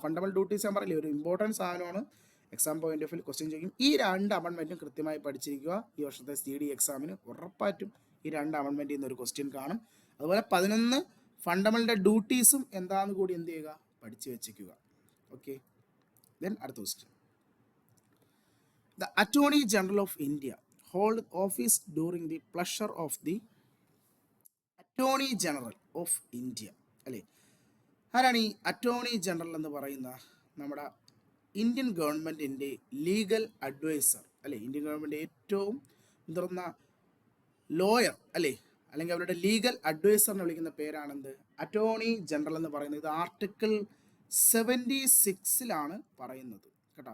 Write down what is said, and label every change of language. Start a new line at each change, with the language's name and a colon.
Malayalam: Fundamental duties ഞാൻ പറയില്ലേ, ഒരു ഇമ്പോർട്ടൻറ്റ് സാധനമാണ്. Exam point of view question ചെയ്യും. ഈ 2 അമെൻമെൻറ്റും കൃത്യമായി പഠിച്ചിരിക്കുക. ഈ വർഷത്തെ CD എക്സാമിന് ഉറപ്പായിട്ടും ഈ 2 അമെൻമെൻറ്റിൽ നിന്ന് ഒരു ക്വസ്റ്റ്യൻ കാണും. അതുപോലെ 11 ഫണ്ടമെൻ്റൽ ഡ്യൂട്ടീസും എന്താണെന്ന് കൂടി എന്ത് ചെയ്യുക, പഠിച്ചു വെച്ചിരിക്കുക. ഓക്കെ, ദെൻ അടുത്ത question.
English: The Attorney General of India hold office during the pleasure of the Attorney General of India.
Malayalam: അല്ലേ, ആരാണ് ഈ അറ്റോർണി ജനറൽ എന്ന് പറയുന്ന? നമ്മുടെ ഇന്ത്യൻ ഗവൺമെൻറ്റിൻ്റെ ലീഗൽ അഡ്വൈസർ അല്ലേ, ഇന്ത്യൻ ഗവൺമെൻറ് ഏറ്റവും മുതിർന്ന ലോയർ അല്ലേ, അല്ലെങ്കിൽ അവരുടെ ലീഗൽ അഡ്വൈസർ എന്ന് വിളിക്കുന്ന പേരാണെന്ത്? അറ്റോർണി ജനറൽ എന്ന് പറയുന്നത്. ഇത് ആർട്ടിക്കിൾ 76 പറയുന്നത് കേട്ടോ.